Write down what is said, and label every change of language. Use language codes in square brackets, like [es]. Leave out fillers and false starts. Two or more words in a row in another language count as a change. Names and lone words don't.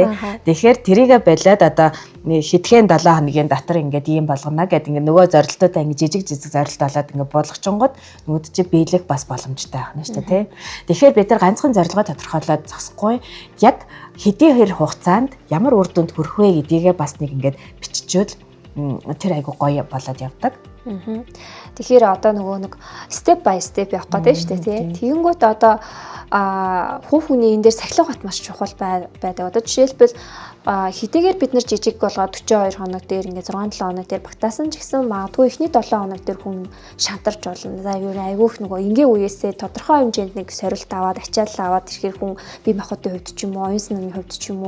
[mn] Тэгэхээр тэрийгэ болоод одоо хитгэн 7 хоногийн дотор ингээд ийм болгоно гэд ингээд нөгөө зорилтуудаа ингээд жижиг зорилт болоод ингээд болгочонгод нөгөөд чи биелэх бас боломжтой байх нь шүү дээ те. Тэгэхээр бид нар ганцхан зорилгоо тодорхойлоод зогсохгүй яг хэдийн хэр хугацаанд ямар үр дүнд хүрэх вэ гэдгийг бас нэг ингээд биччихвэл тэр айгу гоё болоод явдаг. Тэгэхээр одоо нөгөө нэг [en] step by step [mn] явах гэдэг шүү дээ тий. Тэгэнгүүт одоо хувь хүний энэ дээр сахилга бат маш чухал байдаг. Одоо жишээлбэл хэдийгээр бид нар жижиг болгоод 42 хоног дээр ингээд 6-7 хоног дээр багтаасан ч гэсэн магадгүй эхний 7 хоног дээр хүн шантарч болно. За юу айгүйх нөгөө ингийн үеэсээ тодорхой хэмжээнд нэг сорилт аваад ачаалал аваад ирэхээр хүн бие махбодын хувьд ч юм уу, оюун санааны хувьд ч юм уу.